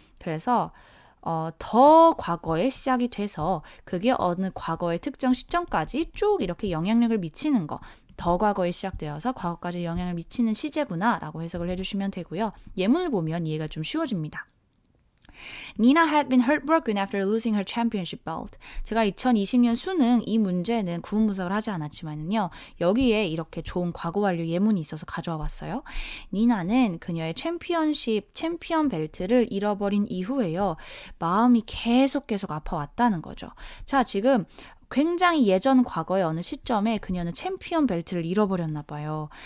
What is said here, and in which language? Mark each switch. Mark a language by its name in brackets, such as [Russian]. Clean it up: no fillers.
[Korean] 그래서 더 과거에 시작이 돼서 그게 어느 과거의 특정 시점까지 쭉 이렇게 영향력을 미치는 거. 더 과거에 시작되어서 과거까지 영향을 미치는 시제구나 라고 해석을 해주시면 되고요. 예문을 보면 이해가 좀 쉬워집니다. [English] Nina had been heartbroken after losing her championship belt. [Korean] 제가 2020년 수능 이 문제는 구문 분석을 하지 않았지만요. 여기에 이렇게 좋은 과거 완료 예문이 있어서 가져와 봤어요. 니나는 그녀의 챔피언 벨트를 잃어버린 이후에요. 마음이 계속 아파왔다는 거죠. 자, 지금 굉장히 예전 과거의 어느 시점에 그녀는 챔피언 벨트를 잃어버렸나 봐요.